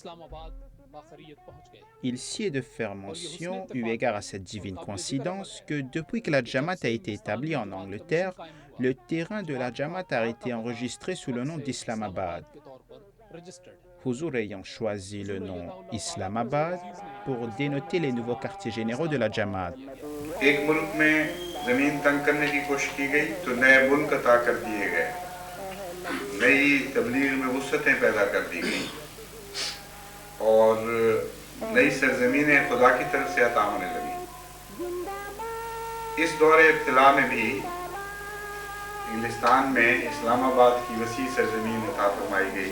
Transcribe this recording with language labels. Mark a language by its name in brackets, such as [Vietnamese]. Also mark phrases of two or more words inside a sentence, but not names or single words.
[French] Il s'y est de faire mention, eu égard à cette divine coïncidence, que depuis que la Jamaat a été établie en Angleterre, le terrain de la Jamaat a été enregistré sous le nom d'Islamabad. Huzour ayant choisi le nom Islamabad pour dénoter les nouveaux quartiers généraux de la Jamaat. [Urdu] ایک ملک میں زمین تنگ کرنے کی کوشش کی گئی تو نئے ملک عطا کر دیے گئے، نئی تبلیغ میں وسعتیں پیدا کر دی گئی اور نئی سرزمینیں خدا کی طرف سے عطا ہونے لگی. اس دورِ ابتلا میں بھی انگلستان میں اسلام آباد کی وسیع سرزمین عطا فرمائی گئی.